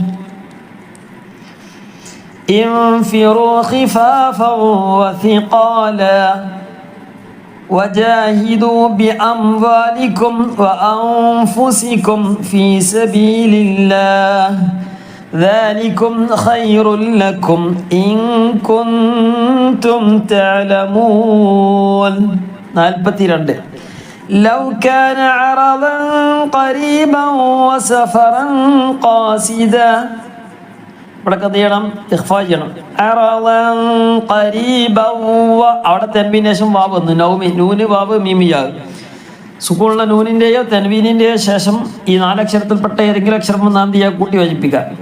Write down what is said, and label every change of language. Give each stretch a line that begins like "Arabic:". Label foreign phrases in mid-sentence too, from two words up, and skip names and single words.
Arabic: انفروا خفافا وثقالا وجاهدوا بأموالكم وأنفسكم في سبيل الله ذلكم خير لكم إن كنتم تعلمون. 42 لو كان عرضا قريبا وسفرا قاصدا
Malayalam: ഇവിടെ കഥ ചെയ്യണം, ഇഖ്ഫാ ചെയ്യണം. അവിടെ തെൻവീനേശം വാവ് വന്നു. നൂന് വാവ് മീമിയാകും. സുക്കൂണുള്ള നൂനിൻ്റെയോ തെൻവീനിൻ്റെയോ ശേഷം ഈ നാലക്ഷരത്തിൽപ്പെട്ട ഏതെങ്കിലും അക്ഷരം വന്നാൽ എന്ത് ചെയ്യുക? കൂട്ടി യോജിപ്പിക്കുക.